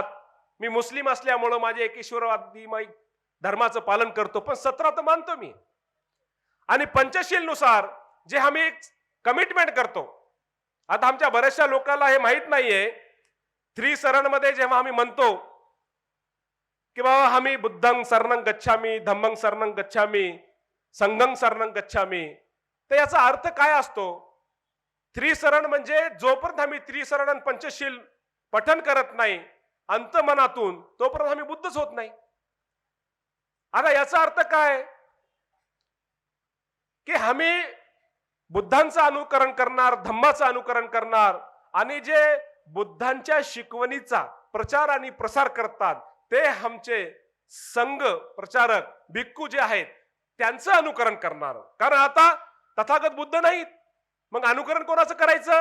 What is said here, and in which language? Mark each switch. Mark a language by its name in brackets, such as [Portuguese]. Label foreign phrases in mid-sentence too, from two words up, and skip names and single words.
[Marathi] मी मुस्लिम असल्यामुळे माझे एकेश्वरवादी धर्माचं पालन करतो, पण 17 तर मानतो मी. आणि पंचशील नुसार जे आम्ही कमिटमेंट करतो, आता आमच्या बऱ्याचशा लोकांना हे माहित नाहीये, त्रिसरण मध्ये जेव्हा आम्ही म्हणतो की बाबा आम्ही [Pali] बुद्धं शरणं गच्छामी, धम्मं शरणं गच्छामी, संघं शरणं गच्छामी, [Marathi] तर याचा अर्थ काय असतो? त्रिसरण म्हणजे जोपर्यंत आम्ही त्रिसरण आणि पंचशील पठन करत नाही अंतमनातून, तोपर्यंत आम्ही बुद्धच होत नाही. आता याचा अर्थ काय की आम्ही बुद्धांचं अनुकरण करणार, धम्माचं अनुकरण करणार, आणि जे बुद्धांच्या शिकवणीचा प्रचार आणि प्रसार करतात ते आमचे संघ प्रचारक भिक्खू जे आहेत त्यांचं अनुकरण करणार, कारण आता तथागत बुद्ध नाहीत, मग अनुकरण कोणाचं करायचं?